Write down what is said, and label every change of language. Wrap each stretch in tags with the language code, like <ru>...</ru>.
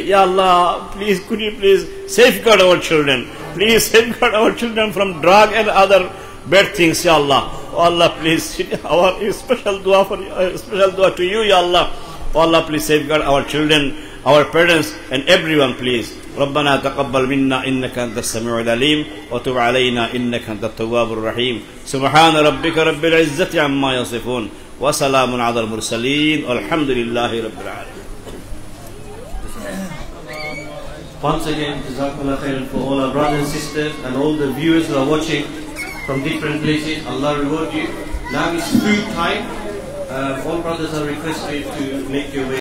<en>Ya Allah, please, could you please safeguard our children. Please safeguard our children from drug and other bad things, Ya Allah. Oh Allah, please, our special dua to you, Ya Allah. Oh Allah, please safeguard our children, our parents, and everyone, please.</en> <ar>ربنا تقبل منا إنك أنت السميع العليم وتب علينا إنك أنت التواب الرحيم سبحان ربك رب العزة عما يصفون وسلام على المرسلين والحمد لله رب العالمين.</ar> <en>Once again,</en> <ar>Jazakallah khairan</ar> <en>for all our brothers and sisters and all the viewers who are watching from different places. Allah reward you. Now it's food time. All brothers are requested to make your way.</en>